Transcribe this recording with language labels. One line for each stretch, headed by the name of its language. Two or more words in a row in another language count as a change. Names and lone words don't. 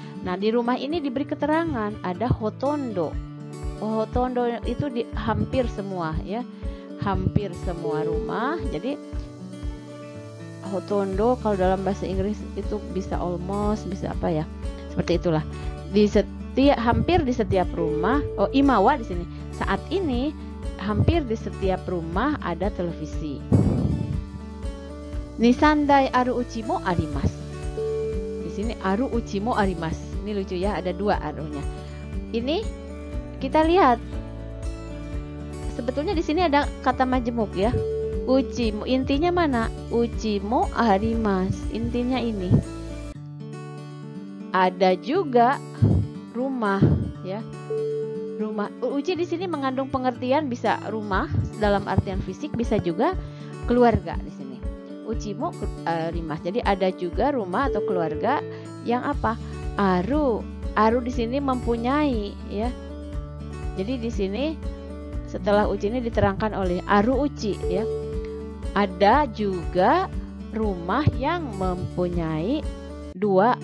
Indonesian: Nah, di rumah ini diberi keterangan ada hotondo. Hotondo itu hampir semua, ya. Hampir semua rumah. Jadi hotondo kalau dalam bahasa Inggris itu bisa almost, bisa apa ya? Seperti itulah. Hampir di setiap rumah. Oh, imawa di sini. Saat ini hampir di setiap rumah ada televisi.
Japanese: Nisandai aru uchi mo arimasu.
Indonesian: Di sini
Japanese: aru uchi mo arimasu.
Indonesian: Ini lucu ya, ada dua arunya. Ini kita lihat. Sebetulnya di sini ada kata majemuk, ya.
Japanese: Uchi mo,
Indonesian: intinya mana?
Japanese: Uchi mo arimasu.
Indonesian: Intinya ini. Ada juga rumah, ya. Rumah. Uchi di sini mengandung pengertian bisa rumah dalam artian fisik, bisa juga keluarga di sini.
Japanese: Uchi mo arimasu.
Indonesian: Jadi ada juga rumah atau keluarga yang apa? Aru di sini mempunyai, ya. Jadi di sini setelah uchi ini diterangkan oleh
Japanese: aru uchi,
Indonesian: ya. Ada juga rumah yang mempunyai 2-3 buah.